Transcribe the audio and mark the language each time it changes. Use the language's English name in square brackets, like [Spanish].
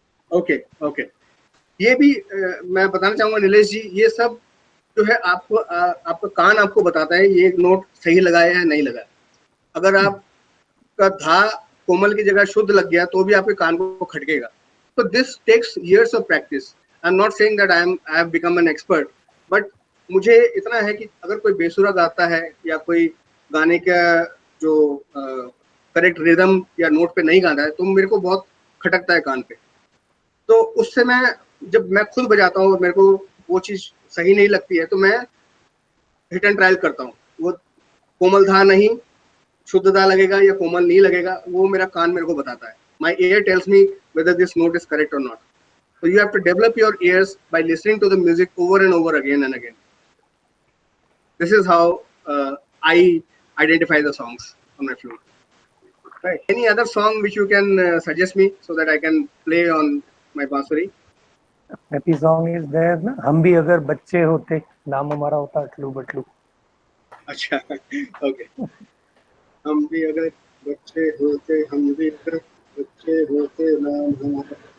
[English] Okay, okay. [Hindi] ये भी मैं बताना चाहूंगा नीलेश जी, ये सब जो है आपको आपका कान आपको बताता है ये नोट सही लगाया है नहीं लगाया। अगर आपका धा कोमल की जगह शुद्ध लग गया तो भी आपके कान को खटकेगा। [English] तो this takes years of practice. I am not saying that I have become an expert, [Hindi] but मुझे इतना है कि अगर कोई बेसुरा गाता है या कोई गाने का जो करेक्ट रिदम या नोट पे नहीं गाता है तो मेरे को बहुत खटकता है कान पे। तो उससे मैं जब मैं खुद बजाता हूँ और मेरे को वो चीज सही नहीं लगती है तो मैं हिट एंड ट्रायल करता हूँ। वो कोमल धा नहीं शुद्ध धा लगेगा या कोमल नहीं लगेगा, वो मेरा कान मेरे को बताता है। [English] My ear tells me whether this note is correct or not. So you have to develop your ears by listening to the music over and over again and again. This is how I identify the songs on my flute. Right. Any other song which you can suggest me so that I can play on my bansuri? Happy song is there [Hindi] ना, हम भी अगर बच्चे होते नाम हमारा होता अटलू बटलू। अच्छा, ओके। हम भी अगर बच्चे होते, हम भी अगर बच्चे होते नाम हमारा।